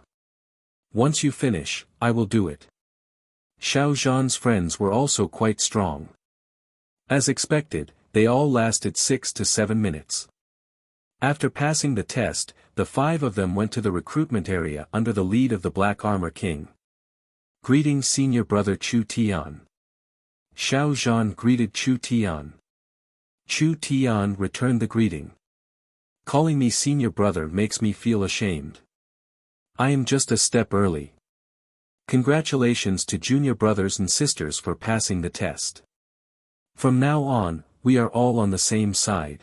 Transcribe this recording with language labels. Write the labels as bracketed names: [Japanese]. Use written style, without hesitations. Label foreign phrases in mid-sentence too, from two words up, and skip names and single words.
[English] Once you finish, I will do it. Xiao Zhan's friends were also quite strong. As expected, they all lasted 6 to 7 minutes. After passing the test, the 5 of them went to the recruitment area under the lead of the Black Armor King. Greetings Senior Brother Chu Tian. Xiao Zhan greeted Chu Tian. Chu Tian returned the greeting. Calling me Senior Brother makes me feel ashamed. I am just a step early. Congratulations to junior brothers and sisters for passing the test. From now on, we are all on the same side.